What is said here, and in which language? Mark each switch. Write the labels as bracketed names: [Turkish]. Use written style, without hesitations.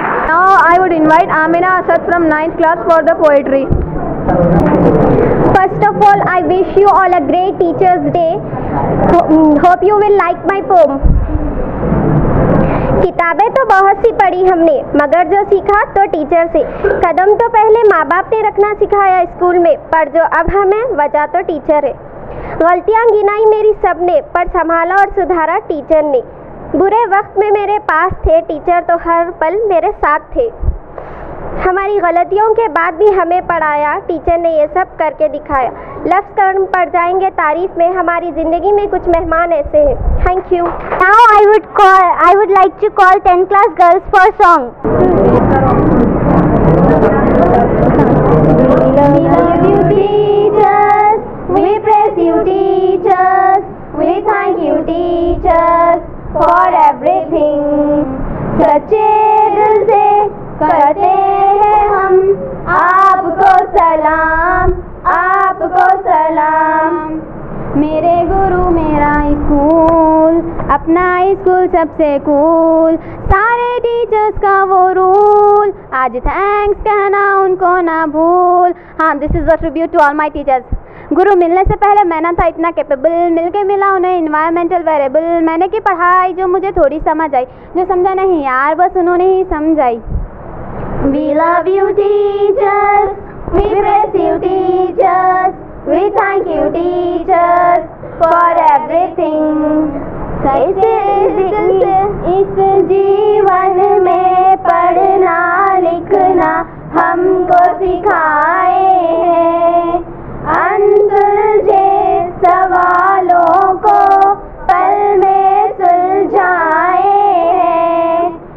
[English] Now I would invite Amina Asad from 9th class for the poetry. First of all, I wish you all a great Teachers Day. Hope you will like my poem. [Hindi] किताबें तो बहुत सी पढ़ी हमने, मगर जो सीखा तो teacher से। कदम तो पहले माँ बाप ने रखना सिखाया स्कूल में, पर जो अब हमें वजह तो टीचर है। गलतियाँ गिनाई मेरी सबने, पर संभाला और सुधारा टीचर ने। बुरे वक्त में मेरे पास थे टीचर, तो हर पल मेरे साथ थे। हमारी गलतियों के बाद भी हमें पढ़ाया, टीचर ने ये सब करके दिखाया। लफ्ज़ कम पड़ जाएंगे तारीफ में, हमारी ज़िंदगी में कुछ मेहमान ऐसे हैं। [English] Thank you. Now I would like to call 10th class girls for song. We love you teachers, we praise you teachers, we thank you teachers for everything. [Hindi] सच्चे दिल से करते हैं हम आपको सलाम, आपको सलाम। मेरे गुरु मेरा स्कूल, अपना स्कूल सबसे कूल, सारे टीचर्स का वो रूल, आज थैंक्स कहना उनको ना भूल। हाँ, [English] This is a tribute to all my teachers. [Hindi] गुरु मिलने से पहले मैं ना था इतना कैपेबल, मिलके मिला उन्हें [English] Environmental variable. [Hindi] मैंने की पढ़ाई जो मुझे थोड़ी समझ आई, जो समझा नहीं यार बस उन्होंने ही समझाई। [English] We love you teachers, we praise you teachers, we thank you teachers for everything. [Hindi] इस जीवन में पढ़ना लिखना हमको सिखाए हैं, अनसुलझे सवालों को पल में सुलझाए हैं।